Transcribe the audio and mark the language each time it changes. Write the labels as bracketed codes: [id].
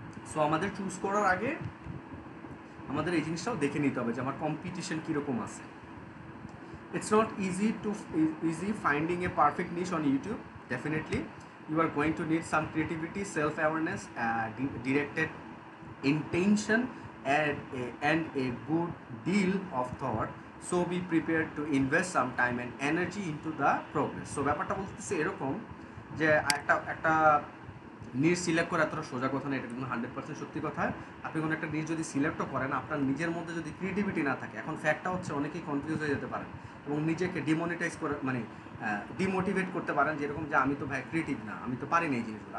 [bn] So আমাদের choose করার আগে আমাদের এই জিনিসটাও দেখে নিতে হবে যে আমার কম্পিটিশন কীরকম আছে। [en] It's not easy finding a perfect niche on YouTube. Definitely you are going to need some creativity, self-awareness, directed intention, and a good deal of thought. So be prepared to invest some time and energy into the progress. [bn] So ব্যাপারটা বলতেছে এরকম যে একটা নিজ select করা এতটা সোজা কথা না, এটা কিন্তু 100% সত্যি কথা। আপনি কোনো একটা নিজ যদি সিলেক্টও করেন, আপনার নিজের মধ্যে যদি ক্রিয়েটিভিটি না থাকে, এখন ফ্যাক্টটা হচ্ছে অনেকেই কনফিউজ হয়ে যেতে পারেন এবং নিজেকে ডিমনিটাইজ করে, মানে ডিমোটিভেট করতে পারেন, যেরকম যে আমি তো ভাই ক্রিয়েটিভ না, আমি তো পারি না এই জিনিসগুলো।